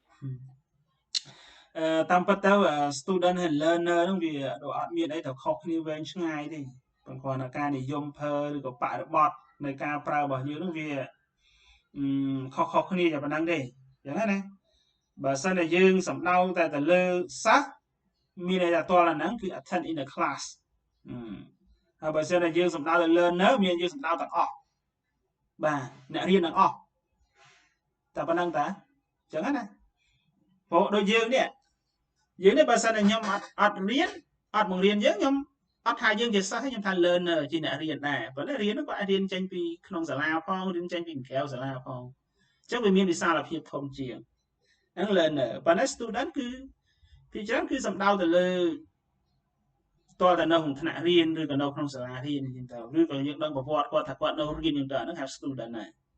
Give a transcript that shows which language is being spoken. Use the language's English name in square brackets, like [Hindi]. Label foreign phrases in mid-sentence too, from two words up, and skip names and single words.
[Khmer] តាមពិតទៅ student ហើយ learner ហ្នឹងវាអត់មានអីទៅខុសគ្នាវែងឆ្ងាយទេប៉ុន្តែគ្រាន់តែការនិយមភើឬក៏បរិបទនៃការប្រើរបស់យើងហ្នឹងវាខុសគ្នាយ៉ាងប៉ុណ្ណឹងទេអញ្ចឹងណាបើសិនតែយើងសំដៅតែទៅលើសិស្សមាន ន័យថាតលហ្នឹងគឺ [English] attend in the class [Khmer] ហើយបើសិនតែយើងសំដៅទៅ learner មានយើងសំដៅទាំងអស់បាទអ្នករៀនទាំងអស់តែប៉ុណ្ណឹងតាអញ្ចឹងណាព្រោះដូចយើងនេះបើសិន តែខ្ញុំអត់រៀនអត់បង្រៀនយើងខ្ញុំអត់ថាយើងជាសិស្សខ្ញុំថា learner ជាអ្នករៀនដែរប៉ុន្តែរៀនក៏អាចរៀនចេញពីក្នុងសាលាផងរៀនចេញពីក្រៅសាលាផងអញ្ចឹងវាមានវិសាលភាពធំជាងហ្នឹង learner ប៉ុន្តែ student គឺពីច្រើនគឺសំដៅទៅលើតើនៅក្នុងថ្នាក់រៀនឬក៏នៅក្នុងសាលារៀនអញ្ចឹងទៅឬក៏យើងដឹងប្រវត្តិគាត់ថាគាត់នៅរៀនអញ្ចឹងទៅហ្នឹងហៅ student ដែរ